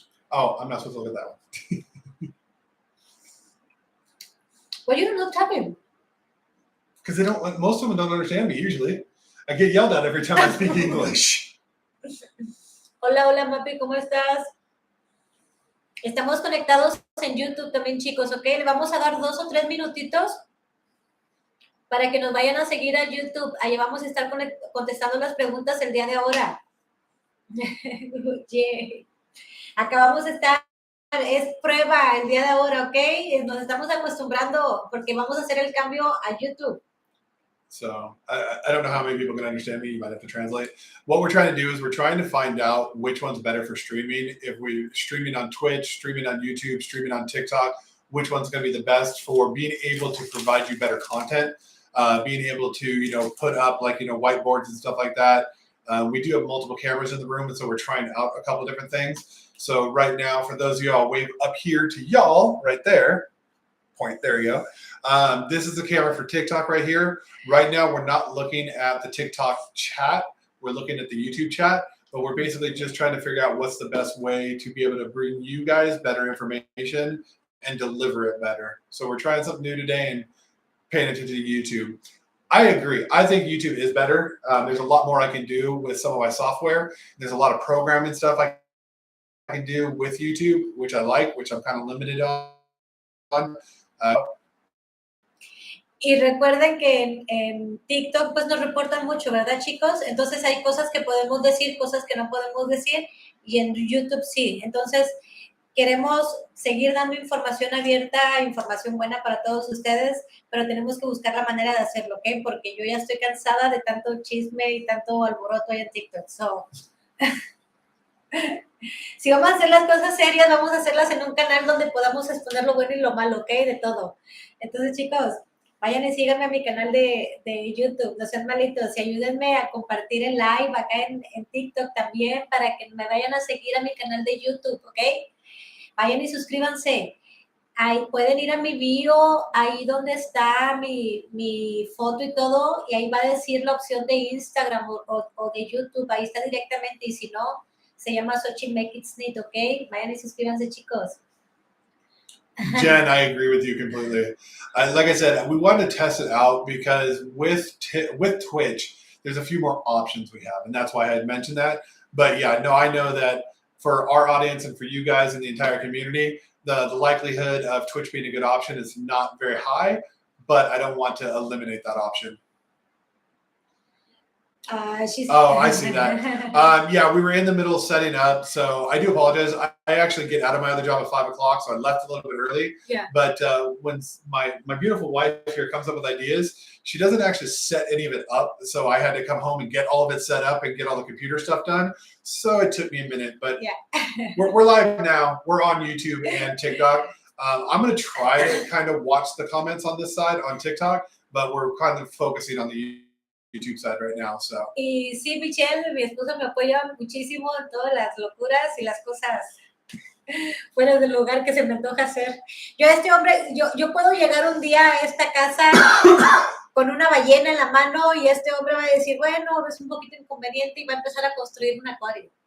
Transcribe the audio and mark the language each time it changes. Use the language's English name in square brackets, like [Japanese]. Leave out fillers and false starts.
[English] Oh, I'm not supposed to look at that one. Why you not tapping? Because most of them don't understand me usually. I get yelled at every time I speak English. [Spanish] Hola, hola, Mapi, ¿cómo estás? Estamos conectados en YouTube también, chicos, ¿ok? Le vamos a dar 2 o 3 minutitos para que nos vayan a seguir a YouTube. Ahí vamos a estar contestando las preguntas el día de ahora. Yeah. Acá vamos a estar es prueba el día de ahora, ¿ok? Nos estamos acostumbrando porque vamos a hacer el cambio a YouTube. [English] So I don't know how many people can understand me. You might have to translate. What we're trying to do is we're trying to find out which one's better for streaming. If we're streaming on Twitch, streaming on YouTube, streaming on TikTok, which one's going to be the best for being able to provide you better content, being able to, put up like, whiteboards and stuff like that. We do have multiple cameras in the room, and so we're trying out a couple different things. So right now, for those of y'all, wave up here to y'all right there. Point, there you go. This is the camera for TikTok right here. Right now, we're not looking at the TikTok chat. We're looking at the YouTube chat, but we're basically just trying to figure out what's the best way to be able to bring you guys better information and deliver it better. So we're trying something new today and paying attention to YouTube. I agree. I think YouTube is better. There's a lot more I can do with some of my software. There's a lot of programming stuff I can do with YouTube, which I like, which I'm kind of limited on. [Spanish] Y recuerden que en TikTok pues nos reportan mucho, ¿verdad, chicos? Entonces hay cosas que podemos decir, cosas que no podemos decir, y en YouTube sí. Entonces queremos seguir dando información abierta, información buena para todos ustedes, pero tenemos que buscar la manera de hacerlo, ¿ok? Porque yo ya estoy cansada de tanto chisme y tanto alboroto ahí en TikTok. So, si vamos a hacer las cosas serias, vamos a hacerlas en un canal donde podamos exponer lo bueno y lo malo, ¿ok? De todo. Entonces, chicos, vayan y síganme a mi canal de YouTube, no sean malitos, y ayúdenme a compartir el live acá en TikTok también para que me vayan a seguir a mi canal de YouTube, ¿ok? Vayan y suscríbanse. Ahí pueden ir a mi bio, ahí donde está mi foto y todo, y ahí va a decir la opción de Instagram o de YouTube, ahí está directamente, y si no, se llama Xochitl Make It Neat, ¿ok? Vayan y suscríbanse, chicos. [English] Jen, I agree with you completely. Like I said, we wanted to test it out because with Twitch, there's a few more options we have, and that's why I had mentioned that. But yeah, no, I know that for our audience and for you guys and the entire community, the likelihood of Twitch being a good option is not very high, but I don't want to eliminate that option. I see that. Yeah, we were in the middle of setting up, so I do apologize. I actually get out of my other job at 5 o'clock, so I left a little bit early. Yeah. But when my beautiful wife here comes up with ideas, she doesn't actually set any of it up, so I had to come home and get all of it set up and get all the computer stuff done. So it took me a minute, but yeah. we're live now. We're on YouTube and TikTok. I'm going to try to kind of watch the comments on this side on TikTok, but we're kind of focusing on the YouTube side right now, so. [Spanish] Y sí, Michelle, mi esposa me apoya muchísimo en todas las locuras y las cosas fuera del lugar que se me antoja hacer. Yo puedo llegar un día a esta casa con una ballena en la mano y este hombre va a decir, bueno, es un poquito inconveniente y va a empezar a construir un acuario.